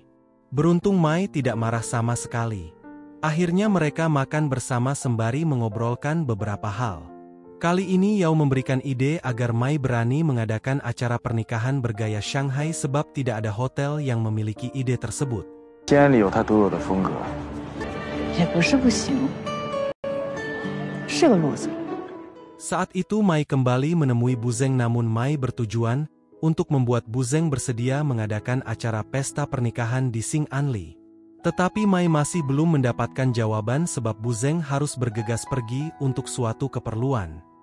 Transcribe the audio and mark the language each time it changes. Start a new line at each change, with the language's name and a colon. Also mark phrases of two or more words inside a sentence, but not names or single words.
Indonesian: Beruntung Mai tidak marah sama sekali. Akhirnya mereka makan bersama sembari mengobrolkan beberapa hal. Kali ini Yao memberikan ide agar Mai berani mengadakan acara pernikahan bergaya Shanghai sebab tidak ada hotel yang memiliki ide tersebut.
Chinese: 西安里有它独有的风格。也不是不行，是个路子。
Indonesian: Saat itu Mai kembali menemui Bu Zeng, namun Mai bertujuan untuk membuat Bu Zeng bersedia mengadakan acara pesta pernikahan di Sing Anli. Tetapi Mai masih belum mendapatkan jawaban sebab Bu Zeng harus bergegas pergi untuk suatu keperluan.